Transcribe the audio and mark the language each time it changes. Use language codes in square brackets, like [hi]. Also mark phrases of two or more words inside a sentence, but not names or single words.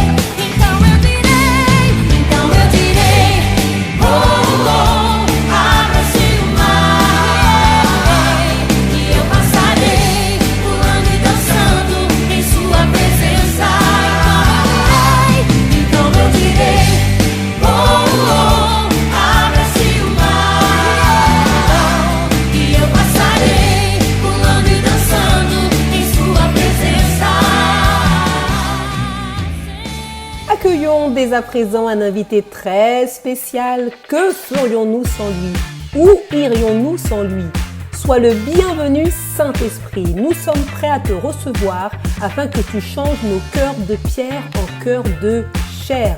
[pt] Então eu direi, oh, oh, abra-se o mar, e eu passarei pulando e dançando em sua presença. Então eu direi, oh, oh, abre-se o mar, e eu passarei pulando e dançando em sua presença. [fr] Accueillons dès à présent un invité très spécial. Que ferions-nous sans lui? Où irions-nous sans lui? Sois le bienvenu, Saint-Esprit. Nous sommes prêts à te recevoir afin que tu changes nos cœurs de pierre en cœurs de chair.